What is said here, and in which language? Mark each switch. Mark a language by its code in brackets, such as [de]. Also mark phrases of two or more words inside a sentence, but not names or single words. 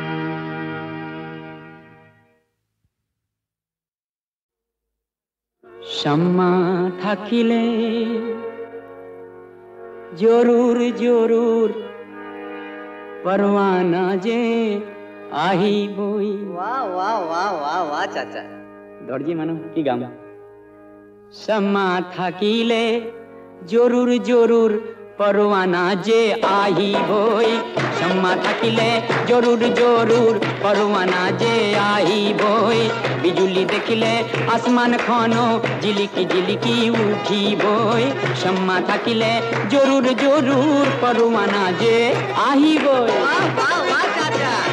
[as] সম্মা থাকিলে জৰুৰ জৰুৰ পৰৱানা যে আহিবই [hi] वाह वाह वाह वाह वाह चाचा [as] দৰ্জি মানুহ কি গাম সম্মা থাকিলে জৰুৰ জৰুৰ পৰৱানা যে আহিবই সম্মা থাকিলে জৰুৰ জৰুৰ পৰৱানা যে আহিবই বিজুলি দেখিলে আসমানখনো জিলিকি জিলিকি উঠিবই সম্মা থাকিলে জৰুৰ জৰুৰ পৰৱানা যে আহিবই [hi] वाह वाह वाह चाचा